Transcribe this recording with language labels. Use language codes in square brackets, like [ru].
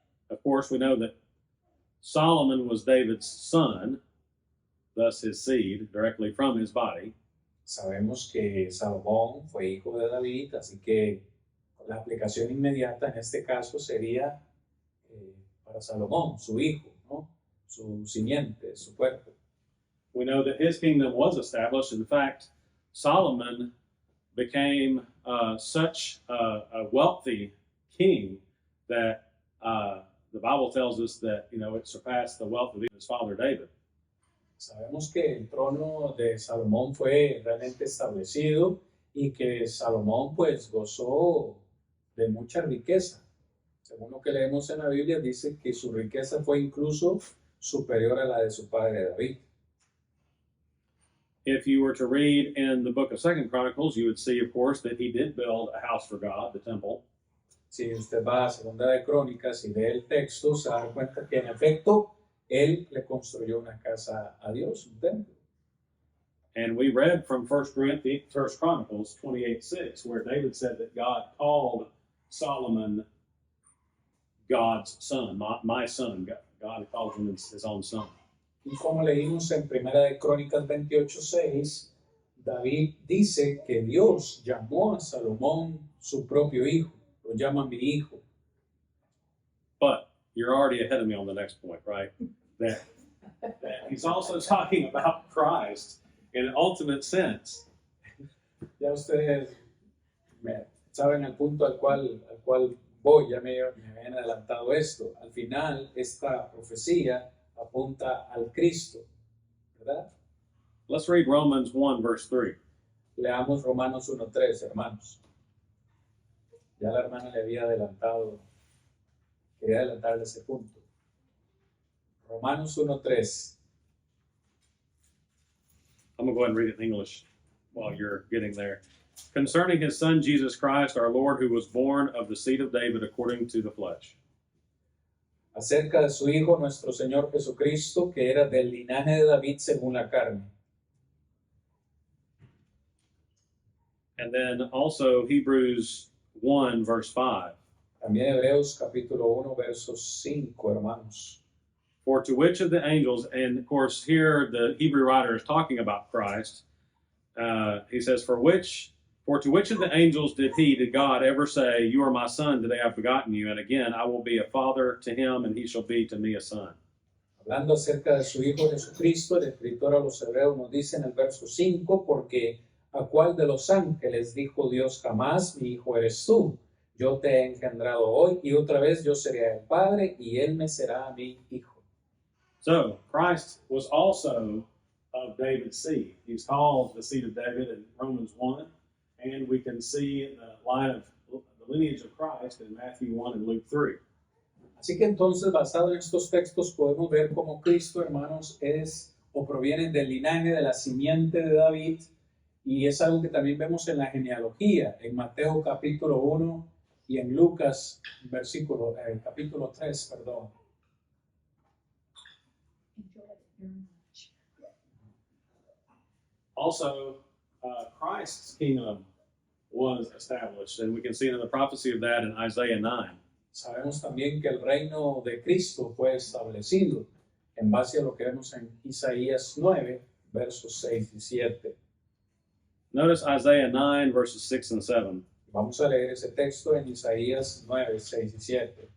[en] Of course, we know that Solomon was David's son, thus his seed, directly from his body. [es] Sabemos que Salomón fue hijo de David, así que la aplicación inmediata en este caso sería para Salomón, su hijo, ¿no? Su simiente, su cuerpo. [en] We know that his kingdom was established. In fact, Solomon became such a wealthy king that the Bible tells us that it surpassed the wealth of his father David. [es] Sabemos que el trono de Salomón fue realmente establecido y que Salomón pues gozó de mucha riqueza. Según lo que leemos en la Biblia, dice que su riqueza fue incluso superior a la de su padre David. [en] If you were to read in the book of 2 Chronicles, you would see, of course, that he did build a house for God, the temple. [es] Si usted va a Segunda de Crónicas y lee el texto, se da cuenta que en efecto él le construyó una casa a Dios, un templo. [en] And we read from 1 Chronicles 28:6, where David said that God called Solomon God's son, my son. God called him his own son. [es] Y como leímos en Primera de Crónicas 28:6, David dice que Dios llamó a Salomón su propio hijo, lo llama mi hijo. [en] But you're already ahead of me on the next point, right? That he's also talking about Christ in an ultimate sense. [es] Ya ustedes saben el punto al cual voy, ya me habían adelantado esto. Al final, esta profecía apunta al Cristo, ¿verdad? [en] Let's read Romans 1, verse 3. [es] Leamos Romanos 1:3, hermanos. Ya la hermana le había adelantado, quería adelantarle ese punto. Romanos 1:3. [en] I'm going to go ahead and read it in English while you're getting there. concerning his Son Jesus Christ, our Lord, who was born of the seed of David according to the flesh. [es] Acerca de su Hijo, nuestro Señor Jesucristo, que era del linaje de David según la carne. [en] And then also Hebrews 1, verse 5. [es] También Hebreos capítulo 1, versos 5, hermanos. [en] For to which of the angels, and of course here the Hebrew writer is talking about Christ. He says, for to which of the angels did God ever say, you are my son, today I've begotten you, and again I will be a father to him, and he shall be to me a son. [es] Hablando acerca de su Hijo Jesucristo, el escritor a los Hebreos nos dice en el verso 5, porque ¿a cuál de los ángeles dijo Dios jamás, mi hijo eres tú? Yo te he engendrado hoy, y otra vez yo seré el padre, y él me será mi hijo. [en] So Christ was also of David's seed. He's called the seed of David in Romans 1, and we can see the line of the lineage of Christ in Matthew 1 and Luke 3. [es] Así que entonces, basado en estos textos, podemos ver cómo Cristo, hermanos, es o proviene del linaje de la simiente de David, y es algo que también vemos en la genealogía, en Mateo capítulo 1 y en Lucas capítulo 3, perdón. [en] Enjoyed it very much. Also, Christ's kingdom was established, and we can see in the prophecy of that in Isaiah 9. [es] Sabemos también que el reino de Cristo fue establecido en base a lo que vemos en Isaías 9, versos 6 y 7. [en] Notice Isaiah 9, verses 6 and 7. [es] Vamos a leer ese texto en Isaías 9, 6 y 7.